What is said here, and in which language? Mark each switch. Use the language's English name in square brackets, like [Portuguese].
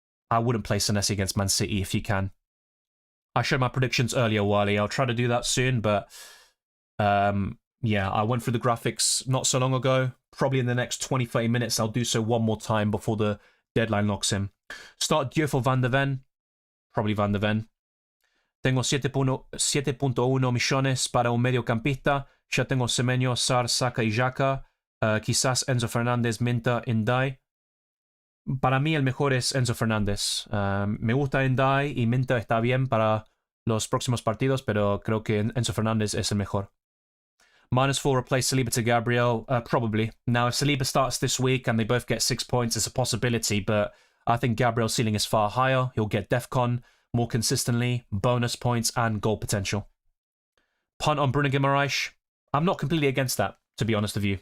[English] I wouldn't play Senesi against Man City if you can. I showed my predictions earlier, Wally. I'll try to do that soon, but yeah, I went through the graphics not so long ago. Probably in the next 20-30 minutes, I'll do so one more time before the deadline locks in. Start Diouf or Van de Ven. Probably Van de Ven. [Spanish] Tengo 7.1 millones para un mediocampista. Ya tengo Semenyo, Sar, Saka y Xhaka. Quizás Enzo Fernández, Minta, Ndai. Para mí el mejor es Enzo Fernández. Me gusta Ndai y Minta está bien para los próximos partidos, pero creo que Enzo Fernández es el mejor. [English] -4, replace Saliba to Gabriel. Probably. Now, if Saliba starts this week and they both get 6 points, it's a possibility, but I think Gabriel's ceiling is far higher. He'll get DEFCON more consistently, bonus points, and goal potential. Punt on Bruno Guimaraes. I'm not completely against that, to be honest with you.